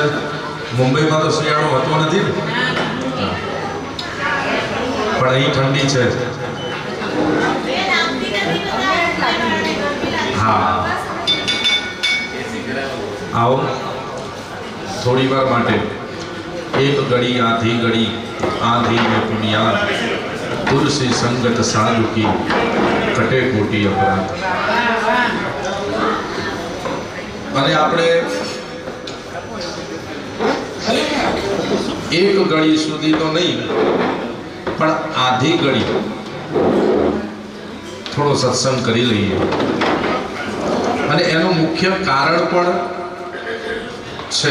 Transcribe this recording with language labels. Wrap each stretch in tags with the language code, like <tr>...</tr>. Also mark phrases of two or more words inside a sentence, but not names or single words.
<gu>મુંબઈમાં તો શિયાળો હોતો નથી ને, પણ અહીં ઠંડી છે. હા, આવો થોડી વાર માટે.</gu> <hi>एक घड़ी आधी घड़ी आधी में पुनियाद तुलसी संगत साधु की कटे कोटी अपराध.</hi> <gu>અને આપણે એક ઘડી સુધી તો નહીં, પણ આધી ઘડી થોડો સત્સંગ કરી લઈએ. અને એનું મુખ્ય કારણ પણ છે.</gu>